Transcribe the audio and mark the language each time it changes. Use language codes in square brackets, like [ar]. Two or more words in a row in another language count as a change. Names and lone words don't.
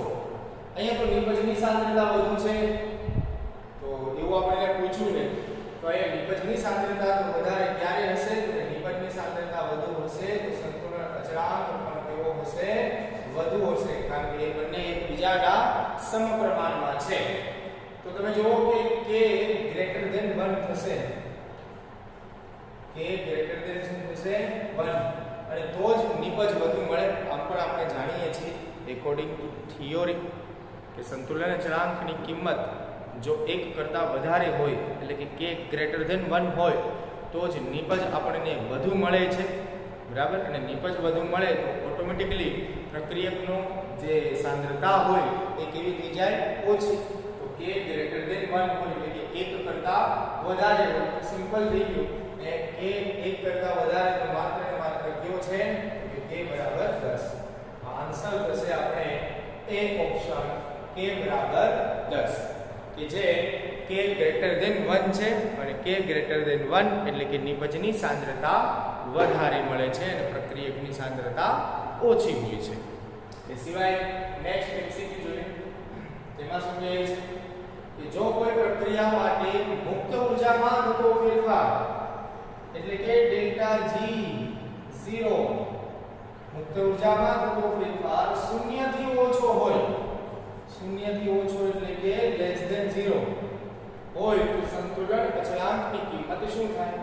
[gu] અહીંયા તો નિપજની સાંદ્રતા વધુ છે તો એવું આપણે પૂછ્યું ને તો અહીંયા નિપજની સાંદ્રતા તો વધારે ક્યારે હશે? તો નિપજની સાંદ્રતા વધુ હશે તો સંતુલન અચળાંક પણ કેવો હશે? વધુ હશે. કારણ કે એ બંને એકબીજાના સમપ્રમાણમાં છે. તો તમે જુઓ કે K [en] greater than [gu] 1 થશે. K [en] greater than [gu] શું થશે 1 અને તો જ નિપજ વધુ મળે. આમ પણ આપણે જાણીએ છીએ [en] according to theory [gu] કે સંતુલન અચળાંકની કિંમત જો 1 કરતાં વધારે હોય એટલે કે K [en] greater than [gu] 1 હોય તો જ નિપજ આપણને વધુ મળે છે. બરાબર. અને નિપજ વધુ મળે તો ઓટોમેટિકલી પ્રક્રિયકનો જે સાંદ્રતા હોય એ કેવી થઈ જાય? ઓછી. તો K [en] greater than [gu] 1 હોય એટલે કે 1 કરતાં વધારે હોય તો સિમ્પલ થઈ ગયું. એ K 1 કરતાં વધારે તો માત્ર ને માત્ર કયો છે કે K બરાબર 10. આન્સર થશે આપણે એ ઓપ્શન K બરાબર 10 કે જે K [en] greater than [gu] 1 છે અને K [en] greater than [gu] 1 એટલે કે નિપજની સાંદ્રતા વધારે મળે છે અને પ્રક્રિયકની સાંદ્રતા ઓછી હોય છે. એ સિવાય નેક્સ્ટ MCQ જોઈએ. તેમાં શું કહે છે કે જો કોઈ પ્રક્રિયા માટે મુક્ત ઊર્જામાં થતો ફેરફાર એટલે કે ડેલ્ટા G0 મુક્ત ઊર્જામાં થતો ફેરફાર 0 થી ઓછો હોય, 0 થી ઓછો એટલે કે [en] less than [gu] 0 હોય તો સંતુલન અચળાંકની કિંમત શું થાય?